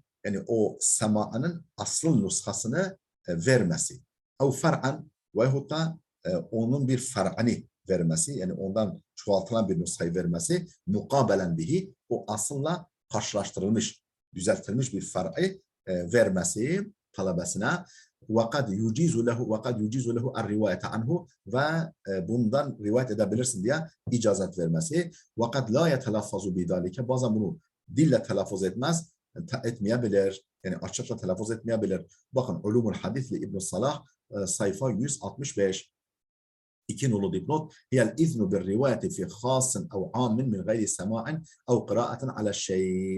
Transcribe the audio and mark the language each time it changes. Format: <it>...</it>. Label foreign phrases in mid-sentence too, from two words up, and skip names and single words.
<tr>Yani o semanın asıl nushasını vermesi.</tr> <ar>أو فرعاً</ar> <tr>veyahut da onun bir far'ani vermesi. Yani ondan çoğaltılan bir nushayı vermesi.</tr> <ar>مقابلاً به.</ar> <tr>O asılla karşılaştırılmış, düzeltilmiş bir far'ı vermesi talebesine.</tr> <ar>وَقَدْ يُجِيزُ لَهُ الرِّوَايَةَ عَنْهُ</ar> <tr>ve bundan rivayet edebilirsin diye icazet vermesi.</tr> <ar>وَقَدْ لَا يَتَلَفَّزُ بِذَٰلِكَ</ar> <tr>bazen bunu dille telaffuz etmeyebilir. Yani açıkça telaffuz etmeyebilir. Bakın Ulumul Hadis İbn Salah sayfa 165. İki nolu dipnot.</tr> <ar>هي الإذن بالرواية في خاص أو عام من غير سماع أو قراءة على شيخ.</ar>